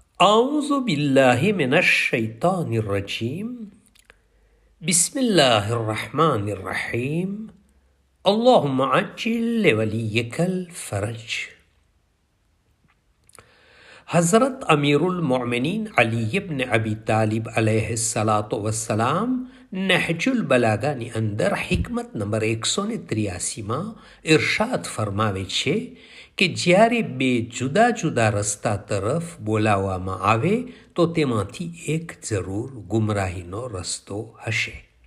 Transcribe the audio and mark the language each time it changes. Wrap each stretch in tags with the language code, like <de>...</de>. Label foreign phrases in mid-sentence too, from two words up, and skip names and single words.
<ar>أعوذ بالله من الشيطان الرجيم بسم الله الرحمن الرحيم اللهم عجل لوليك الفرج.</ar> <gu>હઝરત અમીરુલ મોમિનીન અલી ઇબ્ન અબી તાલિબ</gu> <ar>عليه الصلاة والسلام</ar> <gu>નહજુલ બલાગાની અંદર હિકમત નંબર 183માં ઇરશાદ ફરમાવે છે કે જ્યારે બે જુદા જુદા રસ્તા તરફ બોલાવવામાં આવે તો તેમાંથી એક જરૂર ગુમરાહીનો રસ્તો હશે.</gu>